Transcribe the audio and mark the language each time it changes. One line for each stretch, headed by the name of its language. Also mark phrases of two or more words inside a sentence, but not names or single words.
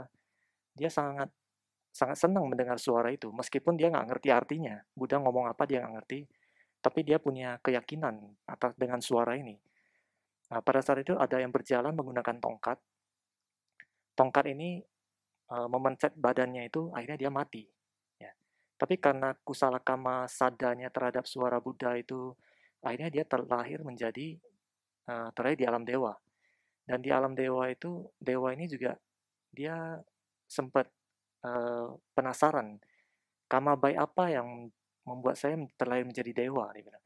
Indonesian: Dia sangat senang mendengar suara itu, meskipun dia nggak ngerti artinya. Buddha ngomong apa dia nggak ngerti, tapi dia punya keyakinan atas dengan suara ini. Nah, pada saat itu ada yang berjalan menggunakan tongkat. Tongkat ini memencet badannya itu, akhirnya dia mati. Ya. Tapi karena
Pali: kusala kama
Indonesian: sadanya terhadap suara Buddha itu, akhirnya dia terlahir menjadi terlahir di alam dewa. Dan di alam dewa itu, dewa ini juga dia sempat penasaran, kama baik apa yang membuat saya terlahir menjadi dewa, dia bilang.